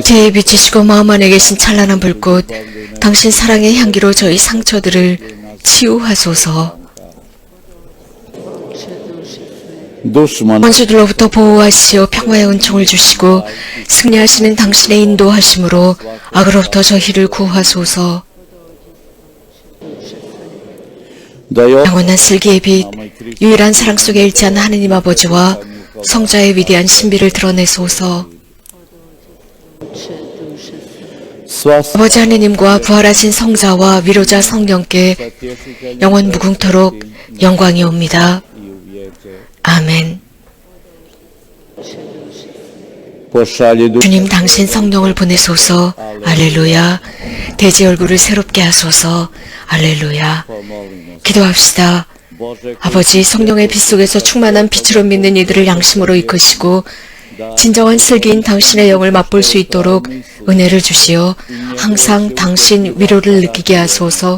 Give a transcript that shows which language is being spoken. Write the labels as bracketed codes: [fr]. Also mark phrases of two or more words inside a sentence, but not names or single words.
[ko] 제 비치시고 마음 안에 계신 찬란한 불꽃, 당신 사랑의 향기로 저희 상처들을 치유하소서. [hr] dušman [ko] 원수들로부터 보호하시어 평화의 은총을 주시고 승리하시는 당신의 인도하심으로 악으로부터 저희를 구하소서. [hr] da je [ko] 영원한 슬기의 빛, 유일한 사랑 속에 일치한 하느님 아버지와 성자의 위대한 신비를 드러내소서. [hr] sva [ko] 아버지 하느님과 부활하신 성자와 위로자 성령께 영원 무궁토록 영광이 옵니다. 아멘. [hr] pošalji duh [ko] 주님 당신 성령을 보내소서. 알렐루야. 대지 얼굴을 새롭게 하소서. 알렐루야. 기도합시다. 아버지, 성령의 빛 속에서 충만한 빛으로 믿는 이들을 양심으로 이끄시고 진정한 슬기인 당신의 영을 맛볼 수 있도록 은혜를 주시어 항상 당신 위로를 느끼게 하소서.